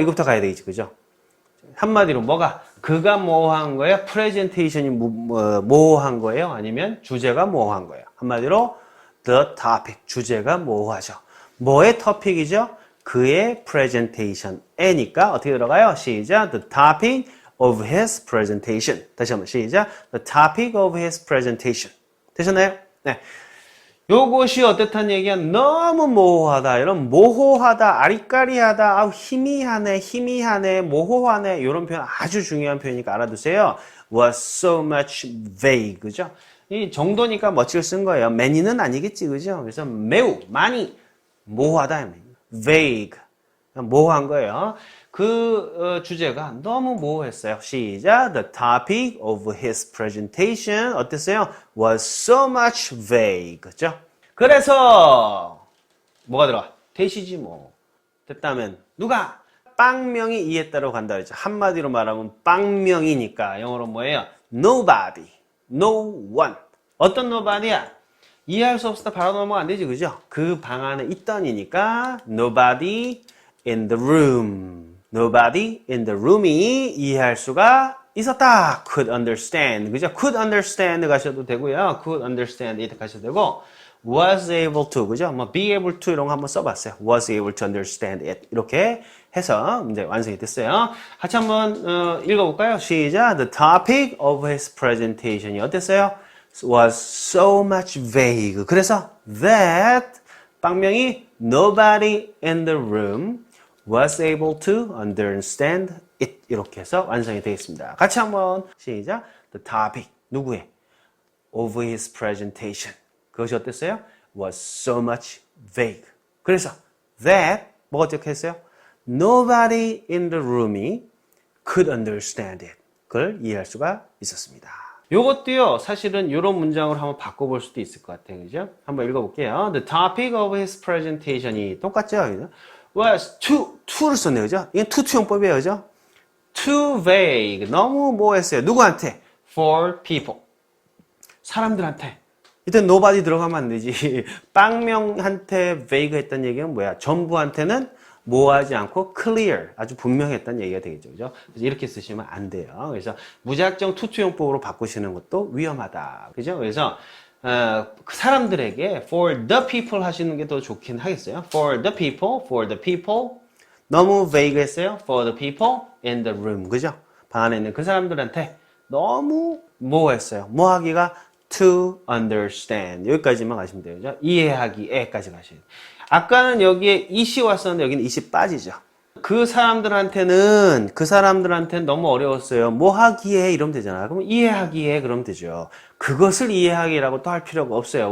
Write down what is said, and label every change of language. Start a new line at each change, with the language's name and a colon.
Korean: 이거부터 가야 되겠지. 그죠? 한마디로 뭐가? 그가 모호한 거예요? 프레젠테이션이 모호한 거예요? 아니면 주제가 모호한 거예요? 한마디로
English: the topic,
Korean: 주제가 모호하죠. 뭐의 토픽이죠? 그의 presentation에니까 어떻게 들어가요? 시작.
English: The topic of his presentation.
Korean: 다시 한번 시작.
English: The topic of his presentation.
Korean: 되셨나요? 네. 요것이 어떻다는 얘기야? 너무 모호하다. 이런 모호하다, 아리까리하다, 아우 희미하네, 모호하네. 이런 표현 아주 중요한 표현이니까 알아두세요.
English: Was so much vague.
Korean: 그죠? 이 정도니까 멋지게 쓴 거예요. many는 아니겠지. 그죠? 그래서 매우, 많이 모호하다. vague. 모호한 거예요. 그 주제가 너무 모호했어요. 시작.
English: The topic of his presentation
Korean: 어땠어요?
English: Was so much vague.
Korean: 그죠? 그래서 뭐가 들어가? 대시지 뭐. 됐다면 누가? 빵명이 이에 따라 간다 그랬죠. 한마디로 말하면 빵명이니까 영어로 뭐예요?
English: Nobody. No one. 어떤 nobody야?
Korean: 이해할 수 없었다 바로 넘어가 안 되지. 그죠? 그 방 안에 있던이니까
English: nobody in the room. Nobody in the room이
Korean: 이해할 수가 있었다.
English: Could understand.
Korean: 그죠?
English: Could understand
Korean: 가셔도 되고요.
English: Could understand it
Korean: 가셔도 되고
English: was able to.
Korean: 그죠? 뭐 be able to 이런 거 한번 써봤어요.
English: Was able to understand it.
Korean: 이렇게 해서 이제 완성이 됐어요. 같이 한번 읽어볼까요? 시작.
English: The topic of his presentation이
Korean: 어땠어요?
English: Was so much vague.
Korean: 그래서
English: that 빵명이 nobody in the room was able to understand it.
Korean: 이렇게 해서 완성이 되겠습니다. 같이 한번 시작.
English: The topic
Korean: 누구의?
English: of his presentation.
Korean: 그것이 어땠어요?
English: was so much vague.
Korean: 그래서 that 뭐가 어떻게 했어요?
English: Nobody in the room이 could understand it.
Korean: 그걸 이해할 수가 있었습니다. 요것도요, 사실은 이런 문장으로 한번 바꿔볼 수도 있을 것 같아요. 그죠? 한번 읽어볼게요.
English: The topic of his presentation이
Korean: 똑같죠? 그죠?
English: was to
Korean: 를 썼네요. 그죠? 이건 투투용법이에요. 그죠?
English: too vague.
Korean: 너무 뭐했어요? 누구한테?
English: for people.
Korean: 사람들한테. 이때 nobody 들어가면 안 되지. 빵명한테 vague 했다는 얘기는 뭐야? 전부한테는 모호하지 않고 clear, 아주 분명했다는 얘기가 되겠죠. 그죠? 그래서 이렇게 쓰시면 안 돼요. 그래서 무작정 투투용법으로 바꾸시는 것도 위험하다. 그죠? 그래서 그 사람들에게
English: for the people
Korean: 하시는 게 더 좋긴 하겠어요.
English: for the people.
Korean: 너무
English: vague 했어요. for the people in the room.
Korean: 그죠? 방 안에 있는 그 사람들한테 너무 모호했어요. 모하기가
English: to understand.
Korean: 여기까지만 가시면 돼요. 그죠? 이해하기에까지 가셔야 돼요. 아까는 여기에 it이 왔었는데 여기는 it이 빠지죠. 그 사람들한테는 너무 어려웠어요. 뭐 하기에 이러면 되잖아. 그럼 이해하기에 그러면 되죠. 그것을 이해하기라고 또 할 필요가 없어요.